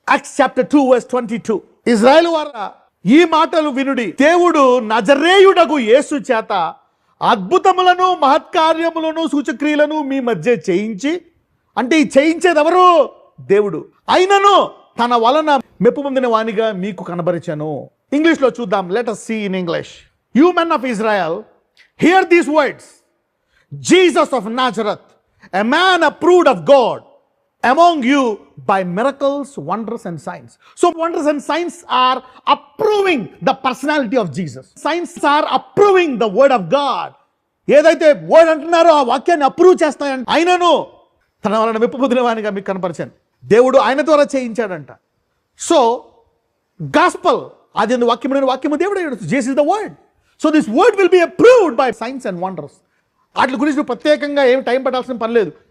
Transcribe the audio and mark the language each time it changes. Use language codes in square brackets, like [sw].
[te] Acts chapter 2:22 Israel వారా ఈ మాటలు వినుడి, దేవుడు నజరేయుడగు యేసు చేత అద్భుతములను మహత్కార్యములను సూచక్రియలను మీ మధ్య చేయించి, అంటే ఈ చేయించేది ఎవరు? దేవుడు. అయినను తన వలన మెప్పు పొందిన వానిగా మీకు కనబరిచాను. ఇంగ్లీష్లో చూద్దాం. [en] Let us see in English. You men of Israel, hear these words. Jesus of Nazareth, a man approved of God among you by miracles, wonders and signs. So wonders and signs are approving the personality of Jesus. Signs are approving the word of God. [te] ఏదైతే word అంటున్నారో ఆ వాక్యాన్ని approve చేస్తాయంట. ఆయనను తన వలన మెప్పు పొందిన వానిగా మీకు కనపరిచాను. దేవుడు ఆయన ద్వారా చేయించాడంట. సో గాస్పల్, అది వాక్యము దేవుడు. [en] Jesus is the word. So this word will be approved by signs and wonders. [te] వాటి గురించి నువ్వు ప్రత్యేకంగా ఏమి టైం పట్టాల్సిన పని లేదు.